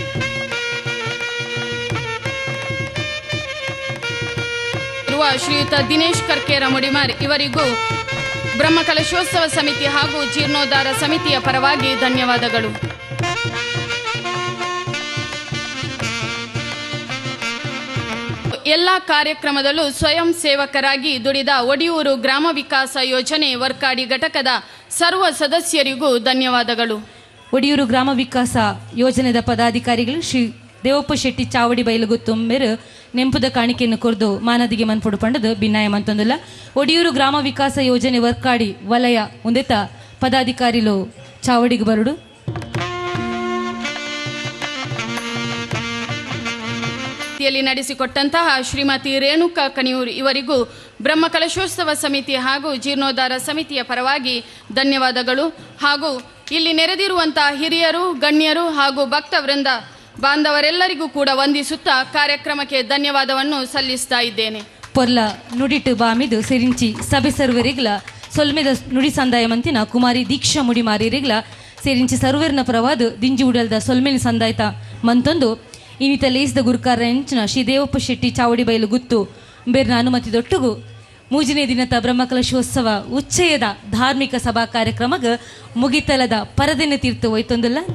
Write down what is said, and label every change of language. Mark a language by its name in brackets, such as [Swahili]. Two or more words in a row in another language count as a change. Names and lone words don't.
[Kannada] ಇರುವ ಶ್ರೀಯುತ ದಿನೇಶ್ ಕರ್ಕೇರ ಮುಡಿಮಾರ್ ಇವರಿಗೂ ಬ್ರಹ್ಮಕಲಶೋತ್ಸವ ಸಮಿತಿ ಹಾಗೂ ಜೀರ್ಣೋದ್ಧಾರ ಸಮಿತಿಯ ಪರವಾಗಿ ಧನ್ಯವಾದಗಳು. ಎಲ್ಲ ಕಾರ್ಯಕ್ರಮದಲ್ಲೂ ಸ್ವಯಂ ಸೇವಕರಾಗಿ ದುಡಿದ ಒಡಿಯೂರು ಗ್ರಾಮ ವಿಕಾಸ ಯೋಜನೆ ವರ್ಕಾಡಿ ಘಟಕದ ಸರ್ವ ಸದಸ್ಯರಿಗೂ ಧನ್ಯವಾದಗಳು. [Tulu] ಒಡಿಯೂರು ಗ್ರಾಮ ವಿಕಾಸ ಯೋಜನೆದ ಪದಾಧಿಕಾರಿಗಳು ಶ್ರೀ ದೇವಪ್ಪ ಶೆಟ್ಟಿ ಚಾವಡಿ ಬೈಲುಗುತ್ತುಂಬೆರು ನೆಂಪುದ ಕಾಣಿಕೆಯನ್ನು ಕೊರ್ದು ಮಾನದಿಗೆ ಮನ್ಪೊಡು ಪಂಡದು ಭಿನ್ನಾಯ ಮಂತೊಂದುಲ್ಲ. ಒಡಿಯೂರು ಗ್ರಾಮ ವಿಕಾಸ ಯೋಜನೆ ವರ್ಕಾಡಿ ವಲಯ ಉಂದೆತ ಪದಾಧಿಕಾರಿಲು ಚಾವಡಿಗೆ ಬರುಡು [Kannada] ನಡೆಸಿಕೊಟ್ಟಂತಹ ಶ್ರೀಮತಿ ರೇಣುಕಾ ಕಣಿಯೂರು ಇವರಿಗೂ ಬ್ರಹ್ಮಕಲಶೋತ್ಸವ ಸಮಿತಿ ಹಾಗೂ ಜೀರ್ಣೋದ್ಧಾರ ಸಮಿತಿಯ ಪರವಾಗಿ ಧನ್ಯವಾದಗಳು. ಹಾಗೂ ಇಲ್ಲಿ ನೆರೆದಿರುವಂತಹ ಹಿರಿಯರು ಗಣ್ಯರು ಹಾಗೂ ಭಕ್ತ ವೃಂದ ಬಾಂಧವರೆಲ್ಲರಿಗೂ ಕೂಡ ವಂದಿಸುತ್ತಾ ಕಾರ್ಯಕ್ರಮಕ್ಕೆ ಧನ್ಯವಾದವನ್ನು ಸಲ್ಲಿಸ್ತಾ ಇದ್ದೇನೆ. [Tulu] ಪೊರ್ಲ ನುಡಿಟ್ಟು ಬಾಮಿದು ಸಿರಿಂಚಿ ಸಭೆ ಸರ್ವರಿಗ್ಲ ಸೊಲ್ಮೆದ ನುಡಿ ಸಂದಾಯ ಮಂತಿನ ಕುಮಾರಿ ದೀಕ್ಷಾ ಮುಡಿ ಮಾರಿರಿಗ್ಲ ಸೇರಿಂಚಿ ಸರ್ವರ್ನ ಪರವಾದ ದಿಂಜಿ ಉಡಲ್ದ ಸೊಲ್ಮೆನ ಸಂದಾಯತ ಮಂತೊಂದು ಇನ್ನಿತ ಲೇಸ್ದ ಗುರುಕಾರ ಎಂಚಿನ ಶ್ರೀ ದೇವಪ್ಪ ಶೆಟ್ಟಿ ಚಾವಡಿ ಬೈಲು ಗುತ್ತು ಬೇರ್ನ ಅನುಮತಿ ದೊಟ್ಟುಗು ಮೂಜನೇ ದಿನದ ಬ್ರಹ್ಮಕಲಶೋತ್ಸವ ಉಚ್ಚಯದ ಧಾರ್ಮಿಕ ಸಭಾ ಕಾರ್ಯಕ್ರಮಗ ಮುಗಿತಲದ ಪರದಿನ ತೀರ್ಥ ಹೋಯ್ತೊಂದಿಲ್ಲ.